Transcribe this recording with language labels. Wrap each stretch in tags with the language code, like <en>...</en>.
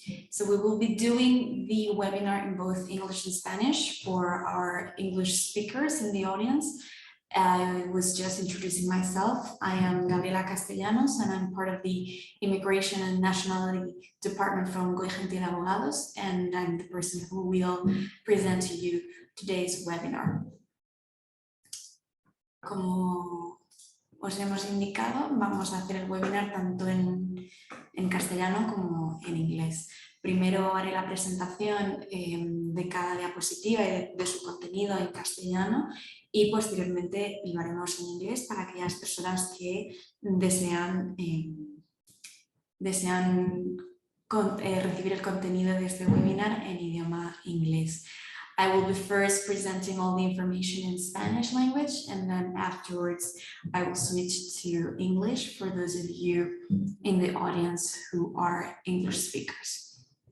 <en>So we will be doing the webinar in both English and Spanish for our English speakers in the audience. I was just introducing myself. I am Gabriela Castellanos and I'm part of the Immigration and Nationality Department from Guy Gentile Abogados, and I'm the person who will present to you today's webinar.</en> <es>Como os hemos indicado, vamos a hacer el webinar tanto en castellano como en inglés. Primero haré la presentación de cada diapositiva y de su contenido en castellano y posteriormente lo haremos en inglés para aquellas personas que desean recibir el contenido de este webinar en idioma inglés.</es> <en>I will be first presenting all the information in Spanish language, and then afterwards I will switch to English for those of you in the audience who are English speakers.</en>